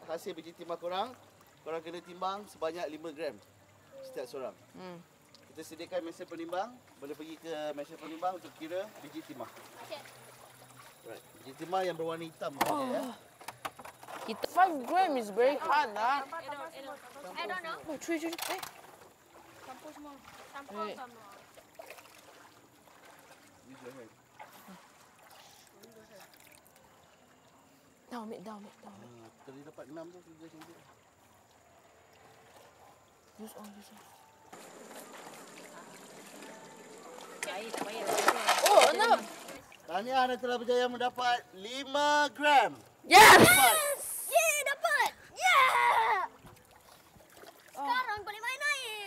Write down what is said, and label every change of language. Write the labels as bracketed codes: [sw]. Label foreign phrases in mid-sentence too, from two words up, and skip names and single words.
[ms] Hasil biji timah korang kena timbang sebanyak 5 gram setiap seorang. Kita sediakan mesin penimbang. Boleh pergi ke mesin penimbang untuk kira biji timah. Right. Biji timah yang berwarna hitam. Ya. [en] 5 gram is very hard lah. I don't know. [ms] Cuy. Campur semua. Campur sama. [en] Use your hand. [ms] Dah ambil. Tadi dapat 6 tu. [en] Use all. [ms] Oh, 6. Tahniah, anda telah berjaya mendapat 5 gram. Yes! Dapat. Yeah! Sekarang boleh main air.